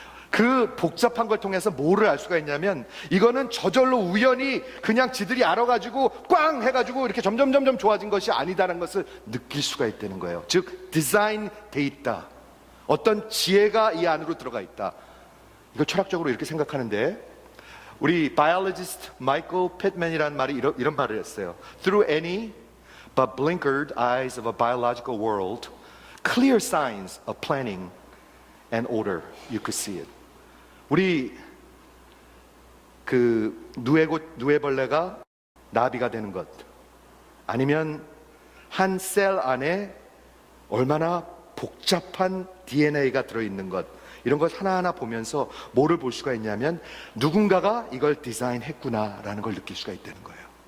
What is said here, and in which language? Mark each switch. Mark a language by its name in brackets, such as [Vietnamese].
[Korean] 그 복잡한 걸 통해서 뭐를 알 수가 있냐면 이거는 저절로 우연히 그냥 지들이 알아가지고 꽝 해가지고 이렇게 점점 좋아진 것이 아니다라는 것을 느낄 수가 있다는 거예요. 즉 디자인 돼 있다. 어떤 지혜가 이 안으로 들어가 있다. 이걸 철학적으로 이렇게 생각하는데 우리 바이올로지스트 마이클 팻맨이라는 말이 이런 말을 했어요. [English] Through any but blinkered eyes of a biological world, clear signs of planning and order. You could see it. [Korean] 우리 그 누에벌레가 나비가 되는 것, 아니면 한 셀 안에 얼마나 복잡한 DNA가 들어있는 것, 이런 것 하나하나 보면서 뭐를 볼 수가 있냐면 누군가가 이걸 디자인했구나라는 걸 느낄 수가 있다는 거예요.